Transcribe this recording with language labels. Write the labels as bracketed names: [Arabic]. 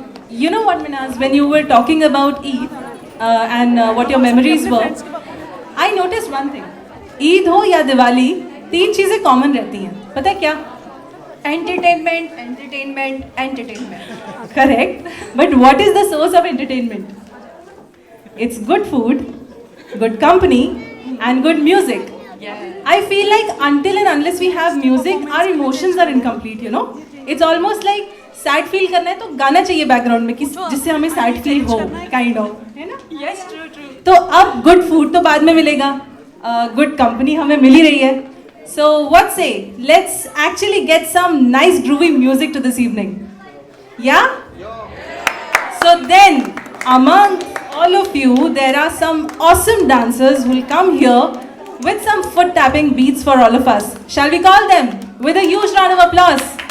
[English] You know what, Minaz, when you were talking about Eid and what your memories were, I noticed one thing. [Hindi] Eid हो या दिवाली, तीन चीज़ें common रहती हैं. पता है क्या? [English] Entertainment, entertainment, entertainment. Correct. But what is the source of entertainment? It's good food, good company, and good music. Yeah. I feel like until and unless we have music, our emotions are incomplete, you know. It's almost like sad feel [Hindi] करना है तो गाना चाहिए background में जिससे हमें sad feel हो, kind of, है ना? [English] Yes, true, true. [Hindi] तो अब good food तो बाद में मिलेगा, good company हमें मिल ही रही है. [English] So what say? Let's actually get some nice groovy music to this evening. Yeah? So then, among all of you, there are some awesome dancers who will come here with some foot tapping beats for all of us. Shall we call them with a huge round of applause?